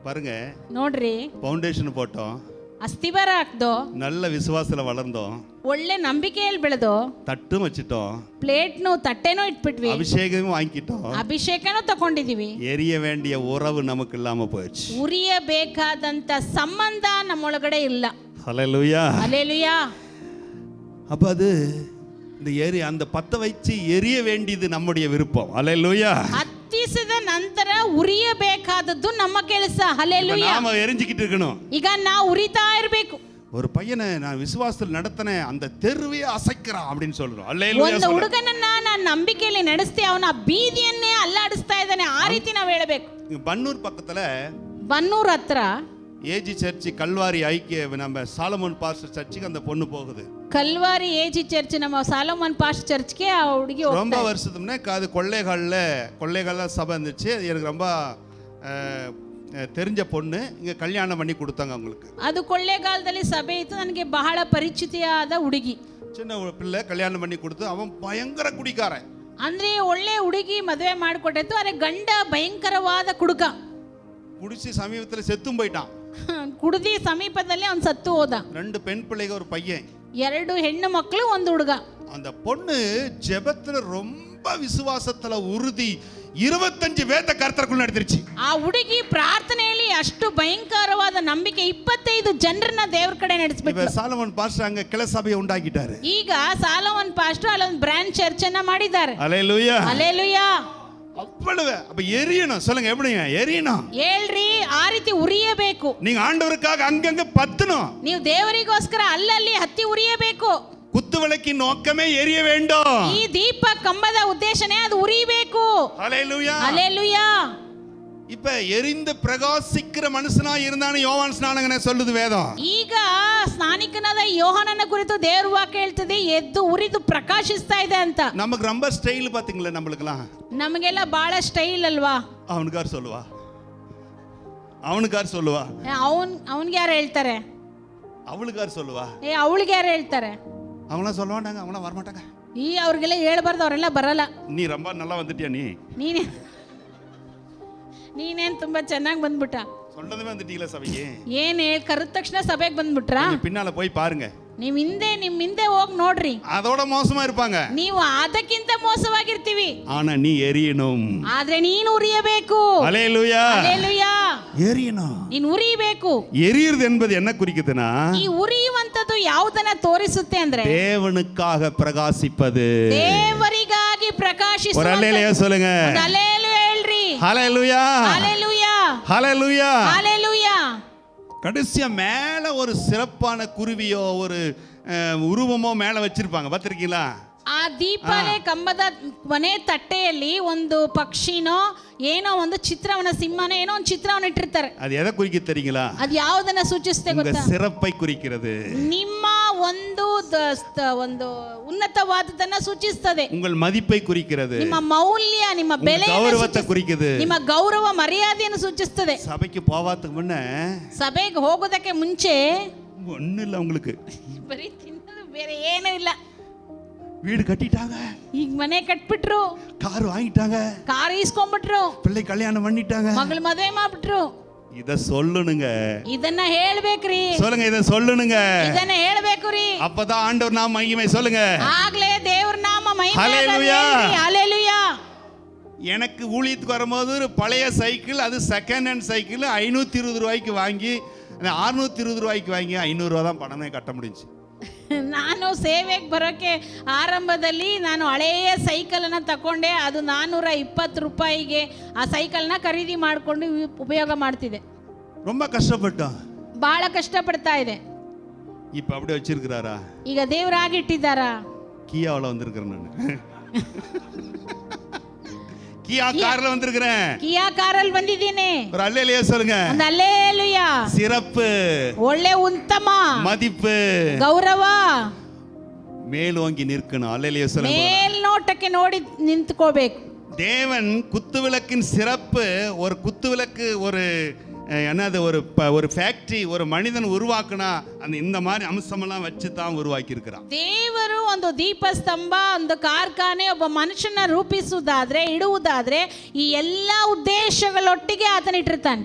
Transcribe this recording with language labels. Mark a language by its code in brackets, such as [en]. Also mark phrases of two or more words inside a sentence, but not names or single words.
[ta] பாருங்க, [kn] ನೋಡ್ರಿ, [ta] ஃபவுண்டேஷன் போட்டோம், [kn] ಅಸ್ತಿವಾರ ಹಾಕ್ದೋ, [ta] நல்ல விசுவாசத்துல வளர்ந்தோம், [kn] ಒಳ್ಳೆ ನಂಬಿಕೆಯಲ್ಲಿ ಬೆಳೆದೋ, [ta] தட்டும் வச்சுட்டோம், [kn] ಪ್ಲೇಟ್ನು ತಟ್ಟೆನೂ ಇಟ್ಬಿಟ್ವಿ, [ta] அபிஷேகமும் வாங்கிட்டோம், [kn] ಅಭಿಷೇಕನೂ ತಗೊಂಡಿದೀವಿ, [ta] எரிய வேண்டிய உறவு நமக்கு இல்லாம போயிடுச்சு. [kn] ಉರಿಯಬೇಕಾದಂತ ಸಂಬಂಧ ನಮ್ಮೊಳಗಡೆ ಇಲ್ಲ. [ta] ஹல்லேலூயா. [kn] ಹಲ್ಲೆಲೂಯಾ. [ta] அப்ப அது இந்த அந்த பத்த வச்சு எரிய வேண்டியது நம்முடைய விருப்பம். ஹல்லேலூயா. [kn] ಹತ್ತಿಸಿದ ನಂತರ ಉರಿಯಬೇಕಾದದ್ದು ನಮ್ಮ ಕೆಲಸ. ಹಲ್ಲೆಲೂಯಾ. [ta] நாம எரிஞ்சிக்கிட்டு இருக்கணும். [kn] ಈಗ ನಾವು ಉರಿತಾ ಇರಬೇಕು. [ta] ஒரு பையனை நான் விசுவாசத்தில் நடத்தினேன், அந்த தெருவே அசைக்கிறான் அப்படின்னு சொல்றோம். ஹல்லேலூயா. [kn] ಒಂದು ಹುಡುಗನನ್ನ ನಾನು ನಂಬಿಕೆಯಲ್ಲಿ ನಡೆಸ್ತಿ ಅವನ ಬೀದಿಯನ್ನೇ ಅಲ್ಲಾಡಿಸ್ತಾ ಇದ್ದಾನೆ, ಆ ರೀತಿ ನಾವು ಹೇಳಬೇಕು. [ta] பன்னூர் பக்கத்துல [kn] ಬನ್ನೂರ್ ಹತ್ರ [ta] ஏஜி சர்ச் கல்வாரி ஐக்கிய நம்ம சாலமோன் பாஸ்டர் சர்ச்சுக்கு அந்த பொண்ணு போகுது. [kn] ಕಲ್ವಾರಿ ಏಜಿ ಚರ್ಚ್, ನಮ್ಮ ಸಾಲೋಮನ್ ಪಾಸ್ಟ್ ಚರ್ಚ್ಗೆ ಆ ಹುಡುಗಿ [ta] ரொம்ப வருஷத்துக்கு முன்னே அது கொள்ளைகால சபை இருந்துச்சு. எனக்கு ரொம்ப தெரிஞ்ச பொண்ணு, இங்க கல்யாணம் பண்ணி கொடுத்தாங்க அவங்களுக்கு. [kn] ಅದು ಕೊಳ್ಳೇಗಾಲದಲ್ಲಿ ಸಭೆ ಇತ್ತು, ನನಗೆ ಬಹಳ ಪರಿಚಿತಿಯಾದ ಹುಡುಗಿ. [ta] சின்ன பிள்ளை கல்யாணம் பண்ணி கொடுத்து, அவன் பயங்கர குடிக்காரன். [kn] ಅಂದ್ರೆ ಒಳ್ಳೆ ಹುಡುಗಿ ಮದುವೆ ಮಾಡಿಕೊಟ್ಟಿತ್ತು, ಆದರೆ ಗಂಡ ಭಯಂಕರವಾದ ಕುಡುಕ. [ta] குடிச்சு சமீபத்தில் செத்தும் போயிட்டான். [kn] ಕುಡಿದಿ ಸಮೀಪದಲ್ಲಿ ಅವನು ಸತ್ತು ಹೋದ. [ta] 2 பெண் பிள்ளைங்க, ஒரு பையன், [kn] 2 ಹೆಣ್ಣು ಮಕ್ಕಳು, ಒಂದು ಹುಡುಗ. [ta] அந்த பொண்ணு ஜெபத்துல ரொம்ப விசுவாசத்துல உறுதி 25 வேத கர்த்தருக்குள்ள நடந்துருச்சு. [kn] ಆ ಹುಡುಗಿ ಪ್ರಾರ್ಥನೆಯಲ್ಲಿ ಅಷ್ಟು ಭಯಂಕರವಾದ ನಂಬಿಕೆ 25 ಜನರನ್ನ ದೇವರ ಕಡೆ ನಡೆಸಬೇಕು. [ta] இப்ப சாலமோன் பாஸ்டர் அங்க கிளை சபையை உண்டாக்கிட்டாரு. [kn] ಈಗ ಸಾಲೋಮನ್ ಪಾಸ್ಟರ್ ಅಲ್ಲೊಂದು [en] branch church [kn] ಅನ್ನ ಮಾಡಿದ್ದಾರೆ. [ta] ஹல்லேலூயா. [kn] ಹಲ್ಲೆಲೂಯಾ. [ta] அவ்வளவு அப்ப எரியணும். சொல்லுங்க, எப்படிங்க எரியணும்? [kn] ಹೇಳ್ರಿ, ಆ ರೀತಿ ಉರಿಯಬೇಕು. [ta] நீங்க ஆண்டவருக்காக அங்கங்க பத்தணும். [kn] ನೀವು ದೇವರಿಗೋಸ್ಕರ ಅಲ್ಲಲ್ಲಿ ಹತ್ತಿ ಉರಿಯಬೇಕು. [ta] குத்து விளக்கின் நோக்கமே எரிய வேண்டும். [kn] ಈ ದೀಪ ಕಂಬದ ಉದ್ದೇಶನೇ ಅದು ಉರಿಯಬೇಕು. [ta] ஹல்லேலூயா. [kn] ಹಲ್ಲೆಲೂಯಾ. [ta] இப்ப எரிந்து பிரகாசிக்கிற மனுஷனா இருந்தானே யோவான் ஸ்நானகனே சொல்லுது வேதம். [kn] ಈಗ ಸ್ನಾನಿಕನಾದ ಯೋಹಾನನ ಕುರಿತು ದೇವರ ವಾಕ್ಯ ಹೇಳ್ತದೆ, ಎದ್ದು ಉರಿದು ಪ್ರಕಾಶಿಸ್ತಾ ಇದೆ ಅಂತ. [ta] நமக்கு ரொம்ப ஸ்டைல் பாத்தீங்களா? நம்மளுக்குலாம் [kn] ನಮಗೆಲ್ಲ ಬಹಳ ಸ್ಟೈಲ್ ಅಲ್ವಾ? [ta] அவனுக்கார் சொல்லுவா, அவனுக்கார் சொல்லுவா, [kn] ಅವನ್ಗೆ ಯಾರು ಹೇಳ್ತಾರೆ? [ta] அவளுக்கார் சொல்லுவா, [kn] ಅವಳಿಗೆ ಯಾರು ಹೇಳ್ತಾರೆ? [ta] அவனா சொல்ல மாட்டாங்க, அவனா வர மாட்டாங்க. [kn] ಅವ್ರಿಗೆಲ್ಲ ಹೇಳ್ಬಾರ್ದು, ಅವರೆಲ್ಲ ಬರಲ್ಲ. [ta] நீ ரொம்ப நல்லா வந்துட்டியா? [kn] ನೀನೇನ್ ತುಂಬಾ ಚೆನ್ನಾಗಿ ಬಂದ್ಬಿಟ್ಟ? [ta] சொன்னதுமே வந்துட்டீங்களா சபைக்கு? [kn] ಏನ್ ಕರೆದ ತಕ್ಷಣ ಸಭೆಗೆ ಬಂದ್ಬಿಟ್ರಾ? [ta] பின்னால போய் பாருங்க. [kn] ನಿಮ್ ಹಿಂದೆ ಹೋಗಿ ನೋಡ್ರಿ. [ta] அதோட மோசமா இருப்பாங்க. [kn] ನೀವು ಅದಕ್ಕಿಂತ ಮೋಸವಾಗಿರ್ತೀವಿ. [ta] ஆனா நீ எரியணும். [kn] ಆದ್ರೆ ನೀನು ಉರಿಯಬೇಕು. [ta] ஹல்லேலூயா. [kn] ಹಲ್ಲೆಲೂಯಾ. [ta] எரியணும். [kn] ನೀನು ಉರಿಯಬೇಕು. [ta] எரியுறது என்பது என்ன குறிக்குதுன்னா, [kn] ಈ ಉರಿಯುವಂತದ್ದು ಯಾವುದನ್ನ ತೋರಿಸುತ್ತೆ ಅಂದ್ರೆ, [ta] தேவனுக்காக பிரகாசிப்பது. [kn] ದೇವರಿಗಾಗಿ ಪ್ರಕಾಶಿಸುವ. [ta] ஒரு அல்லேலூயா சொல்லுங்க. [kn] ಹಲ್ಲೆಲೂಯಾ ಹೇಳ್ರಿ. [ta] ஹல்லேலூயா. [kn] ಹಲ್ಲೆಲೂಯಾ. [ta] ஹல்லேலூயா. [kn] ಹಲ್ಲೆಲೂಯಾ. [ta] கடைசியா மேல ஒரு சிறப்பான குருவியோ ஒரு உருவமோ மேல வச்சிருப்பாங்க, பார்த்திருக்கீங்களா? [kn] ಆ ದೀಪಾಲೆ ಕಂಬದ ಮನೆ ತಟ್ಟೆಯಲ್ಲಿ ಒಂದು ಪಕ್ಷಿನೋ ಏನೋ ಒಂದು ಚಿತ್ರವನ್ನ, ಸಿಂಹನ ಏನೋ ಒಂದು ಚಿತ್ರವನ್ನು ಇಟ್ಟಿರ್ತಾರೆ. [ta] அது எதை குறிக்க தெரியுங்களா? [kn] ಅದು ಯಾವುದನ್ನ ಸೂಚಿಸುತ್ತೆ ಗೊತ್ತಾ? [ta] சிறப்பை குறிக்கிறது. [kn] ನಿಮ್ಮ ಒಂದು ಉನ್ನತವಾದದನ್ನ ಸೂಚಿಸುತ್ತದೆ. [ta] உங்கள் மதிப்பை குறிக்கிறது. [kn] ನಿಮ್ಮ ಮೌಲ್ಯ, ನಿಮ್ಮ ಬೆಲೆ, [ta] கௌரவத்தை குறிக்குது. [kn] ನಿಮ್ಮ ಗೌರವ ಮರ್ಯಾದೆಯನ್ನು ಸೂಚಿಸುತ್ತದೆ. [ta] சபைக்கு போவாதுக்கு முன்ன, [kn] ಸಭೆಗೆ ಹೋಗೋದಕ್ಕೆ ಮುಂಚೆ [ta] ஒண்ணு இல்ல, உங்களுக்கு [kn] ಬರೀ ತಿನ್ನೋದು, ಬೇರೆ ಏನೂ ಇಲ್ಲ. [ta] வீடு கட்டிட்டாங்க, [kn] ಈಗ ಮನೆ ಕಟ್ಬಿಟ್ರು, [ta] கார் வாங்கிட்டாங்க, [kn] ಕಾರ್ ಈಸ್ಕೊಂಡ್ಬಿಟ್ರು, [ta] பிள்ளை கல்யாணம் பண்ணிட்டாங்க, [kn] ಮಗಳು ಮದುವೆ ಮಾಡ್ಬಿಟ್ರು. [ta] இத சொல்லணுங்க. [kn] ಇದನ್ನ ಹೇಳ್ಬೇಕ್ರಿ. [ta] சொல்லுங்க, இத சொல்லணுங்க. [kn] ಇದನ್ನ ಹೇಳ್ಬೇಕು ರೀ. [ta] அப்பதான் ஆண்டவர் நாம மகிமை. சொல்லுங்க, [kn] ಆಗ್ಲೇ ದೇವರ ನಾಮ ಮಹಿಮೆ. [ta] ஹல்லேலூயா. ஹல்லேலூயா. எனக்கு ஊழியத்துக்கு வரும்போது ஒரு பழைய சைக்கிள், அது [en] second hand [ta] சைக்கிள் 520 ரூபாய்க்கு வாங்கி, 620 ரூபாய்க்கு வாங்கி 500 ரூபா தான் பணமே கட்ட முடிஞ்சு. [kn] ನಾನು ಸೇವೆಗೆ ಬರೋಕ್ಕೆ ಆರಂಭದಲ್ಲಿ ನಾನು ಹಳೆಯ ಸೈಕಲನ್ನು ತಗೊಂಡೆ. ಅದು 420 ರೂಪಾಯಿಗೆ ಆ ಸೈಕಲ್ನ ಖರೀದಿ ಮಾಡಿಕೊಂಡು ಉಪಯೋಗ ಮಾಡ್ತಿದ್ದೆ. [ta] ரொம்ப கஷ்டப்பட்டோம், [kn] ಬಹಳ ಕಷ್ಟಪಡ್ತಾ ಇದೆ. [ta] இப்ப அப்படியே வச்சிருக்கிறாரா? [kn] ಈಗ ದೇವರಾಗಿಟ್ಟಿದ್ದಾರಾ? [ta] கியாவில் வந்திருக்கிறேன் நான். கியா கார்ல வந்திருக்கிறேன். [kn] ಕಿಯಾ ಕಾರಲ್ಲಿ ಬಂದಿದ್ದೀನಿ. [ta] ஒரு அல்லேலூயா சொல்லுங்க. [kn] ಒಂದು ಹಲ್ಲೆಲೂಯಾ. [ta] சிறப்பு, [kn] ಒಳ್ಳೆ ಉತ್ತಮ, [ta] மதிப்பு, [kn] ಗೌರವ, [ta] மேலோங்கி நிற்கணும். அல்லேலூயா சொல்லுங்க. [kn] ಮೇಲ್ನೋಟಕ್ಕೆ ನೋಡಿ ನಿಂತ್ಕೋಬೇಕು. [ta] தேவன் குத்துவிளக்கின் சிறப்பு, ஒரு குத்துவிளக்கு ஒரு என்னது ஒரு ஃபேக்ட்ரி ஒரு மனிதன் ಉರುವಾಕನಾ அந்த இந்த மாதிரி ಅಂಶமெல்லாம் வச்சு தான் உருவாக்கி இருக்கிறான். [kn] ದೇವರು ಒಂದು ದೀಪಸ್ತಂಭ ಒಂದು ಕಾರ್ಖಾನೆ ಒಬ್ಬ ಮನುಷ್ಯನ ರೂಪಿಸುವುದಾದ್ರೆ ಇಡುವುದಾದ್ರೆ ಈ ಎಲ್ಲ ಉದ್ದೇಶಗಳೊಟ್ಟಿಗೆ ಆತನ ಇಟ್ಟಿರ್ತಾನೆ.